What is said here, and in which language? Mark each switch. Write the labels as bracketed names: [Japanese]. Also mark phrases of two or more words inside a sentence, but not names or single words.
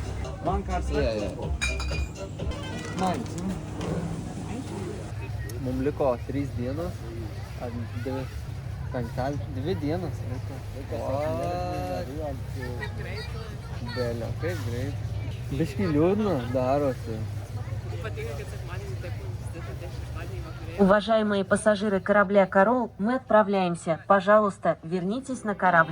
[Lithuanian] Mums liko 3 dienos, ar 2 dienos liko. Kaip greit. Belio, kaip greit. Biškai liūdna darosi. Patinka, kad sekmadienį taip užsidėtų šeštadienį vakarėlį. [Russian] Уважаемые пассажиры корабля «Королл», мы отправляемся. Пожалуйста, вернитесь на корабль.